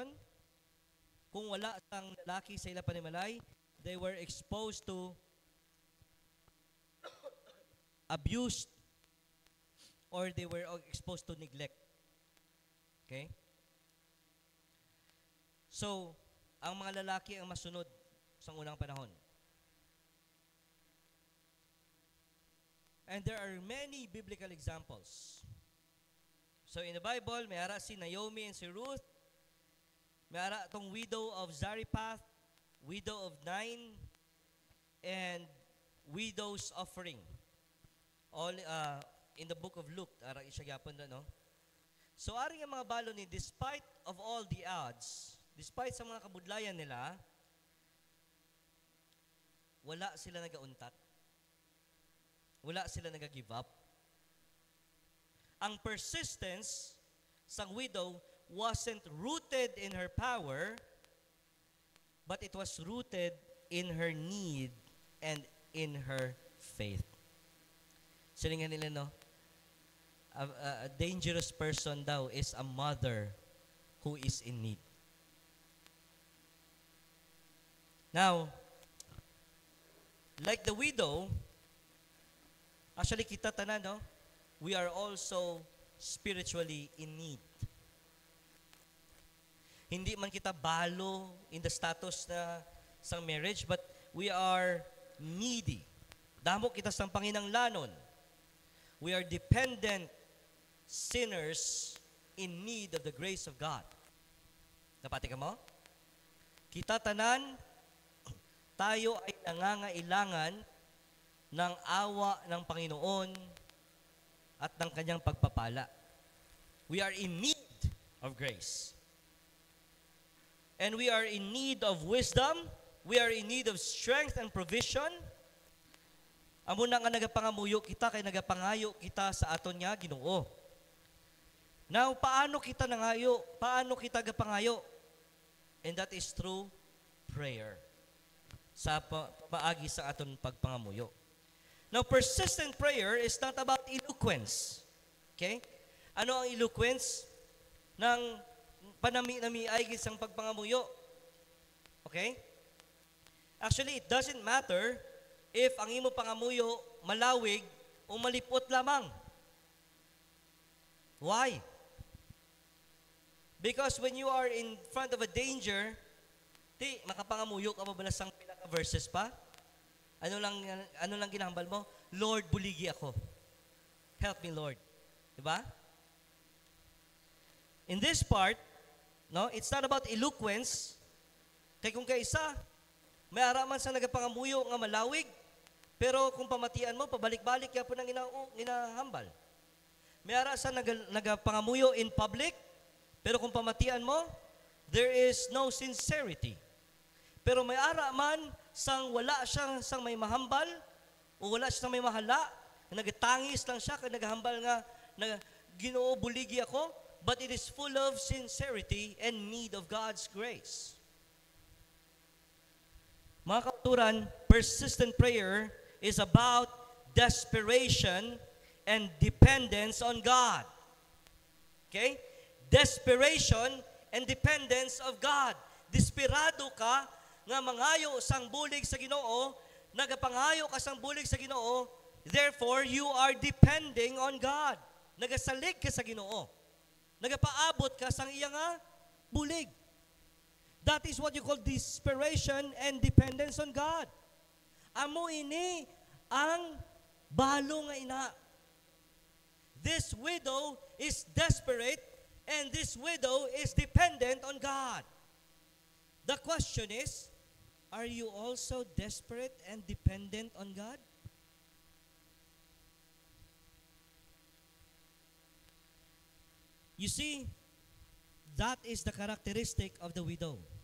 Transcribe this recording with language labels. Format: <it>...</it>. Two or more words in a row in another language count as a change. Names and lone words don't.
<hil>Kung wala sang lalaki sa ila panimalay,</hil> <en>they were exposed to abuse or they were exposed to neglect. Okay? So,</en> <hil>ang mga lalaki ang masunod sa unang panahon.</hil> <en>And there are many biblical examples. So in the Bible,</en> <hil>may ara si Naomi and si Ruth. May ara tong</hil> <en>widow of Zarephath, widow of Nain, and widow's offering. All in the book of Luke,</en> <hil>ara siya gyapon do, no? So ari nga mga balo ni,</hil> <en>despite of all the odds,</en> <hil>despite sa mga kabudlayan nila, wala sila nagauntat. Wala sila nag-give up.</hil> <en>Ang persistence sang widow wasn't rooted in her power, but it was rooted in her need and in her faith.</en> <hil>Silingan nila, no?</hil> <en>A dangerous person daw is a mother who is in need. Now, like the widow, Actually,</en> <hil>kita tanan, no?</hil> <en>We are also spiritually in need.</en> <hil>Hindi man kita balo</hil> <en>in the status</en> <hil>na sang marriage,</hil> <en>but we are needy.</en> <hil>Damo kita sang panginanglanon.</hil> <en>We are dependent sinners in need of the grace of God.</en> <hil>Napati ka mo? Kita tanan,</hil> <tl>tayo ay nangangailangan ng awa ng Panginoon at ng kanyang pagpapala.</tl> <en>We are in need of grace. And we are in need of wisdom. We are in need of strength and provision.</en> <hil>Amo na nga nagapangamuyo kita kay nagapangayo kita sa aton nga Ginoo. Now, paano kita nangayo? Paano kita gapangayo?</hil> <en>And that is through prayer.</en> <hil>Sa paagi sa aton pagpangamuyo.</hil> <en>Now, persistent prayer is not about eloquence.</en> <hil>Okay? Ano ang eloquence? Ng panami-nami ay gisang pagpangamuyo. Okay?</hil> <en>Actually, it doesn't matter if</en> <hil>ang imo pangamuyo malawig o malipot lamang.</hil> <en>Why? Because when you are in front of a danger,</en> <hil>makapangamuyo ka ba sang pinaka-verses pa? Ano lang ginahambal mo? Lord, buligi ako.</hil> <en>Help me, Lord. Diba? In this part, no, it's not about eloquence.</en> <hil>Kaya kung kaisa, may araman sa nagapangamuyo nga malawig, pero kung pamatian mo, pabalik-balik kaya po nang ginahambal. May ara sa nagapangamuyo</hil> <en>in public,</en> <hil>pero kung pamatian mo,</hil> <en>there is no sincerity.</en> <hil>Pero may ara man sang wala siya sang may mahambal o wala siya sang may mahala, nagatangis lang siya kay naghambal nga Ginoo buligi ako,</hil> <en>but it is full of sincerity and need of God's grace.</en> <hil>Mga kauturan,</hil> <en>persistent prayer is about desperation and dependence on God. Okay? Desperation and dependence of God.</en> <hil>Desperado ka nga mangayo sang bulig sa Ginoo, nagapangayo ka sang bulig sa Ginoo,</hil> <en>therefore you are depending on God.</en> <hil>Nagasalig ka sa Ginoo. Nagapaabot ka sang iya nga bulig.</hil> <en>That is what you call desperation and dependence on God.</en> <hil>Amo ini ang balo nga ina.</hil> <en>This widow is desperate and this widow is dependent on God. The question is, are you also desperate and dependent on God? You see, that is the characteristic of the widow.</en>